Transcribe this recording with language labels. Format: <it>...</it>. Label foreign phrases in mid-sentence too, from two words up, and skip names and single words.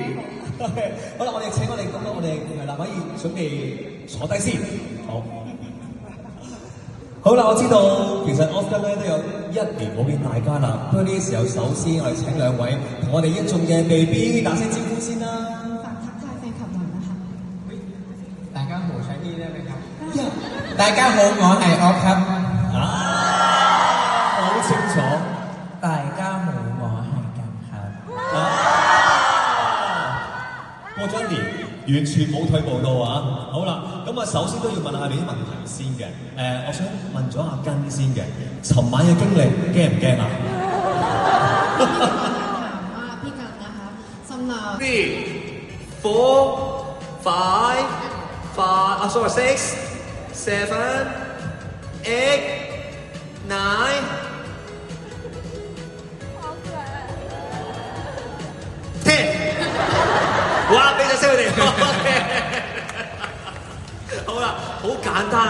<yue>好啦，我哋請我哋咁多，我哋男可以準備坐低先。好。好啦，我知道其實 Oscar 咧都有1年冇見大家啦。不過呢個時候，首先我哋請兩位同我哋一眾嘅 BB 打聲招呼先啦。大家好，</yue> <th>ใช้นี่ได้ไหมครับ</th> <yue>大家好，我係 Off ครับ 好清楚。大家好，我係咁ครับ 過咗1年，完全冇退步到啊！好啦，咁啊，首先都要問下你啲問題先嘅。我想問咗阿根先嘅，尋晚嘅經歷驚唔驚啊？</yue> <th>พี่กันนะคะสำหรับ</th> <yue>3, 4, 5, sorry, 6, 7, 8, 9, 10。哇！俾隻聲佢哋。好啦，好簡單啊！</yue>